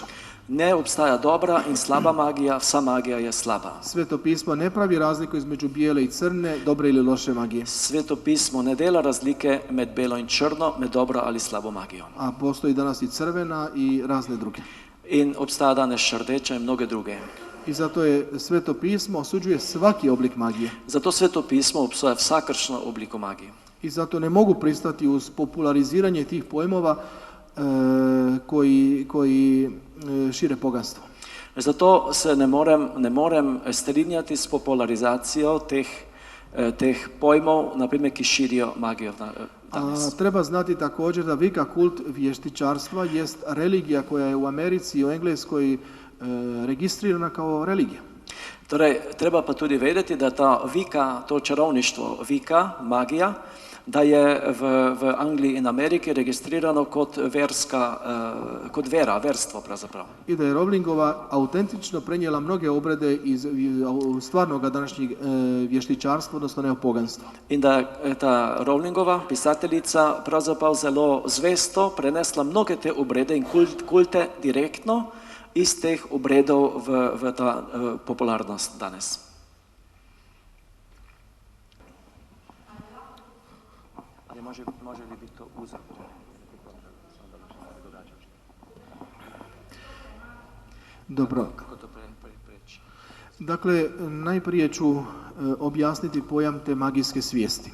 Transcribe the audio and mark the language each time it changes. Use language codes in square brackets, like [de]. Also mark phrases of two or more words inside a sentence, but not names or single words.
[sl] Ne obstaja dobra in slaba magija, vsa magija je slaba. [hr] Sveto pismo ne pravi razliku između bijele i crne, dobre ili loše magije. [sl] Sveto pismo ne dela razlike med belo in črno, med dobro ali slabo magijo. [hr] A postoji danas i crvena i razne druge. [sl] In obstaja danes še rdeča in mnoge druge. [hr] I zato je Sveto pismo osuđuje svaki oblik magije. [sl] Zato Sveto pismo obsoja vsakršno obliko magije. [hr] I zato ne mogu pristati uz populariziranje tih pojmova koji šire poganstvo. [sl] Zato se ne morem strinjati s popularizacijo teh pojmov, naprimjer, ki širijo magijo danas. [hr] Treba znati također da vika kult vještičarstva jest religija koja je u Americi i u Engleskoj registrirana kao religija. [sl] Torej, treba pa tudi vedeti, da ta vika, to čarovništvo vika, magija, da je v Angliji in Ameriki registrirano kot verstvo pravzaprav. [hr] I da je Rowlingova autentično prenijela mnoge obrede iz stvarnog današnjeg vještičarstva, odnosno neopoganstva. [sl] In da je ta Rowlingova pisateljica pravzaprav zelo zvesto prenesla mnoge te obrede in kulte direktno iz teh obredov v ta popularnost danes. [hr] Može li biti to uzrok? Dobro. Kako to preći? Dakle, najprije ću objasniti pojam te magijske svijesti.